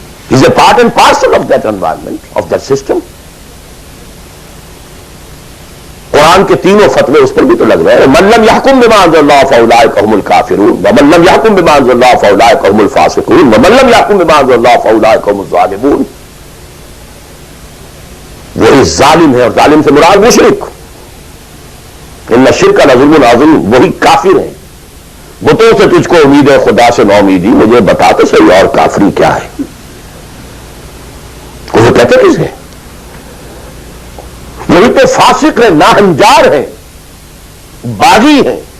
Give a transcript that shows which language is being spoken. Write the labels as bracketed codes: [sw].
[en] is a part and parcel of that environment, of that system. [ur] قرآن کے تینوں فتوے اس پر بھی تو لگ رہے ہیں. [ar] من لم يحكم بما انزل الله فاولئك هم الكافرون ومن لم يحكم بما انزل الله فاولئك هم الفاسقون ومن لم يحكم بما انزل الله فاولئك هم الظالمون. [ur] وہی ظالم ہے, اور ظالم سے مراد مشرک. [ar] ان الشرک لظلم عظیم, [ur] وہی کافر ہیں. بتوں سے تجھ کو امید ہے, خدا سے نا امیدی. مجھے بتا تو صحیح اور کافری کیا ہے. وہ کہتے کس ہے؟ وہی تو فاسق ہے, ناہنجار ہے, باغی ہے.